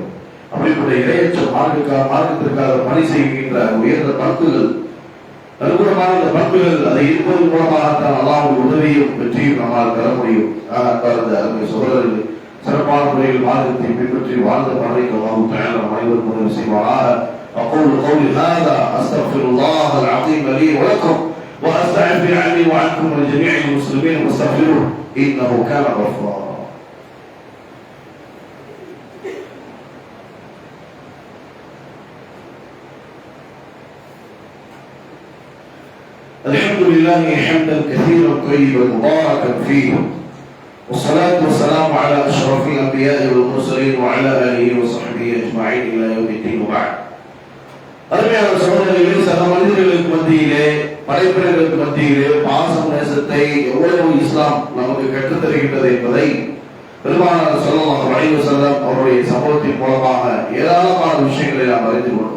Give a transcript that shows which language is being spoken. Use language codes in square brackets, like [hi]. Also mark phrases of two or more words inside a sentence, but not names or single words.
[ta] அப்படிப்பட்ட இறையற்ற மார்க்கத்திற்காக பணி செய்கின்ற உயர்ந்த பண்புகள், அனுகூலமான இந்த பண்புகள், அதை இருப்பதன் மூலமாகத்தான் அல்லாஹ்வுடைய உதவியும் வெற்றியும் நம்மால் பெற முடியும். அருமை சகோதரர்கள், சிறப்பான முறையில் மார்க்கத்தை பின்பற்றி வாழ்ந்த பணிக்கு [ar] الله تعالى [ta] நம் அனைவருக்கும் உதவி செய்வாராக. [ar] أقول قولي هذا أستغفر الله العظيم لي ولكم وأستغفر عني وعنكم ولجميع المسلمين واستغفروه إنه كان غفارا. الحمد لله حمدا كثيرا طيبا مباركا فيه، والصلاة والسلام على أشرف الأنبياء والمرسلين وعلى آله وصحبه أجمعين إلى يوم الدين وبعد. [ta] அருமையான சகோதரர்களே, சக மனிதர்களுக்கு மத்தியிலே, படைப்பினர்களுக்கு மத்தியிலே பாசம் நேசத்தை எவ்வளவு இஸ்லாம் நமக்கு கற்றுத் தருகின்றது என்பதை பெருமானார் [ar] صلى الله عليه وسلم [ta] அவருடைய சம்பவத்தின் மூலமாக ஏராளமான விஷயங்களை நாம் அறிந்து கொண்டோம்.